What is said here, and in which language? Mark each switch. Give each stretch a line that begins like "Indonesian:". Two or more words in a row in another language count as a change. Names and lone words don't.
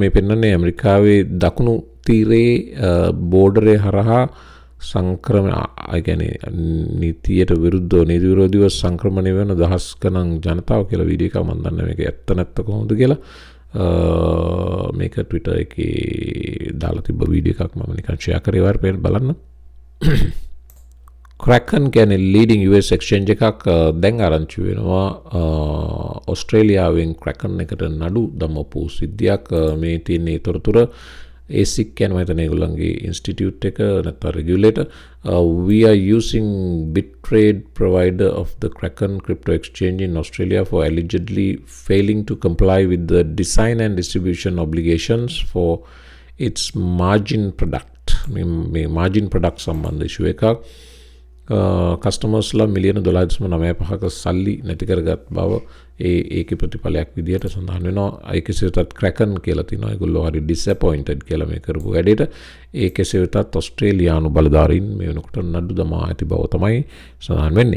Sinhala: මේ පෙන්නන්නේ ඇමරිකාවේ දකුණු තීරයේ බෝඩරේ හරහා සංක්‍රමණ, ඒ කියන්නේ නීතියට විරුද්ධව, නීති විරෝධීව සංක්‍රමණය වෙන දහස් ගණන් ජනතාව කියලා වීඩියෝ එකක්. මම දන්නේ මේක ඇත්ත නැත්ත කොහොමද කියලා. මේක Twitter එකේ දාලා තිබ්බ වීඩියෝ එකක්. මම නිකන් share කරේ වරපෙන් බලන්න. Kraken කියන්නේ
English: leading US exchange
Sinhala: එකක් දැන් ආරංචි වෙනවා ඔස්ට්‍රේලියාවෙන් Kraken එකට නඩු දමපු සිද්ධියක් මේ තියෙන තොරතුර ASIC කියන්නේ මම ඒගොල්ලන්ගේ ඉන්ස්ටිටියුට් එක නැත්නම්
English: regulator we are using BitTrade provider of the Kraken crypto exchange in Australia for allegedly failing to comply with the design and distribution obligations for its margin product
Sinhala: මේ margin product සම්බන්ධ issue එකක් කස්ටමර්ස්ලා මිලියන 12.95ක සල්ලි නැති කරගත් බව ඒකේ ප්‍රතිඵලයක් විදිහට සඳහන් වෙනවා. ඒ කෙසේ වෙතත් Kraken කියලා තිනවා. ඒගොල්ලෝ හරි disappointed කියලා මේ කරපු වැඩේට. ඒ කෙසේ වෙතත් ඔස්ට්‍රේලියානු බලධාරීන් මේ වෙනකොට නඩු දමා ඇති බව තමයි සඳහන් වෙන්නේ.